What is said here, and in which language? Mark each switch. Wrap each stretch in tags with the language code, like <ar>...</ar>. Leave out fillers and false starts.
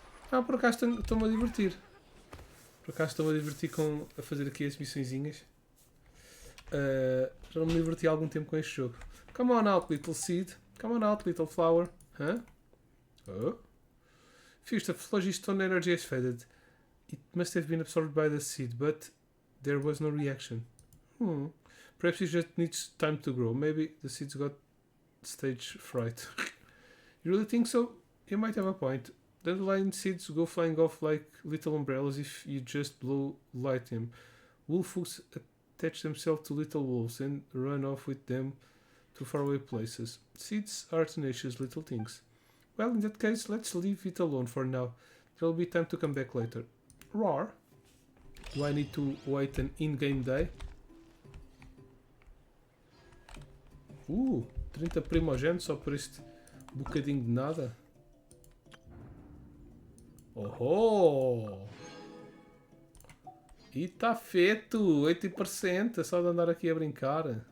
<pt>Ah, por acaso estou-me a divertir. Por acaso estou-me a divertir a fazer aqui as missõezinhas. Já não me diverti há algum tempo com este jogo.</pt> <en>Come on out, little seed. Come on out, little flower. Huh? Oh. Fused the phlogiston energy has faded. It must have been absorbed by the seed, but there was no reaction. Perhaps it just needs time to grow. Maybe the seeds got stage fright. You really think so? You might have a point. Dandelion seeds go flying off like little umbrellas if you just blow light them. Wolfhooks attach themselves to little wolves and run off with them to faraway places. Seeds are tenacious little things. Well, in that case, let's leave it alone for now. There'll be time to come back later. Roar. Do I need to wait an in-game day?</en> <pt>30 primogênitos só por este bocadinho de nada. Oh! E tá feito! 80%! É só de andar aqui a brincar.</pt>